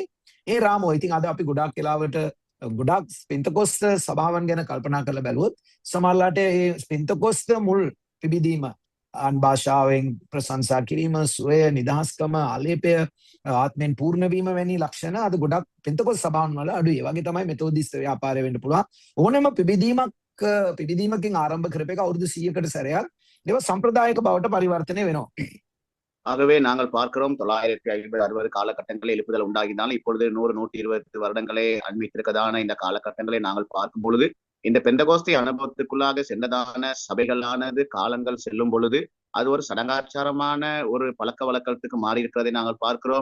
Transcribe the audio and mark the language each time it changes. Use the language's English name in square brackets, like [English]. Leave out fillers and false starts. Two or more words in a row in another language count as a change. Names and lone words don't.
[Sinhala] ඒ රාමෝ ඉතින් අද අපි ගොඩාක් වෙලාවට ගොඩාක් පෙන්තකොස්ත සභාවන් ගැන කල්පනා කරලා බැලුවොත් සමහරලාට මේ පෙන්තකොස්ත මුල් පිබිදීම අන් භාෂාවෙන් ප්‍රශංසා කිරීම, සුවය, නිදහස්කම, ආලේපය, ආත්මෙන් පූර්ණ වීම වැනි ලක්ෂණ අද ගොඩක් පෙන්තකොස්ත සභාවන් වල අඩුයි. ඒ වගේ තමයි මෙතෝදිස්ත ව්‍යාපාරය වෙන්න පුළුවන්. ඕනෑම පිබිදීමකින් ආරම්භ කරපු එක අවුරුදු 100කට සැරයක් ඒවා සම්ප්‍රදායික බවට පරිවර්තනය වෙනවා. [Tamil] ஆகவே நாங்கள் பார்க்கிறோம் 950-60 காலகட்டங்களில் எழுப்புதல் உண்டாகினாலும் இப்பொழுது 100-120 வருடங்களே அண்மித்திருக்கதான இந்த காலகட்டங்களை நாங்கள் பார்க்கும் பொழுது இந்த பெந்தகோஸ்தே அனுபவத்துக்குள்ளாக சென்றதான சபைகளானது காலங்கள் செல்லும் பொழுது அது ஒரு சடங்காச்சாரமான ஒரு பழக்க வழக்கத்துக்கு மாறி இருக்கிறதை நாங்கள் பார்க்கிறோம்.